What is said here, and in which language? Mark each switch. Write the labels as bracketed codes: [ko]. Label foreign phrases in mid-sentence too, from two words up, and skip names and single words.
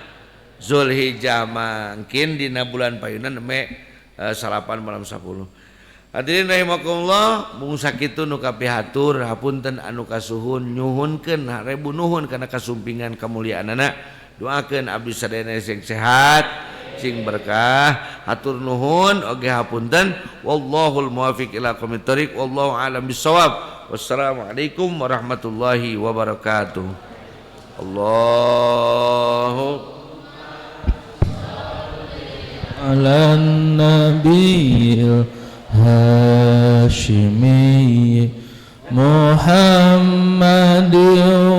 [su] Zulhijjah mangkin dina bulan payunan me salapan malam 10. [ar] حاضرين رحمكم الله, [su] mung sakitu nu kapihatur hapunten anu kasuhun nyuhunkeun harebu nuhun kana kasumpingan kamuliaanana. Doakeun abdi sadayana sing sehat sing berkah, hatur nuhun oge hapunten. [ar] والله الموفق إلى أقوم الطريق، والله أعلم بالصواب. والسلام عليكم ورحمة الله وبركاته. Allahu على النبي الهاشمي محمد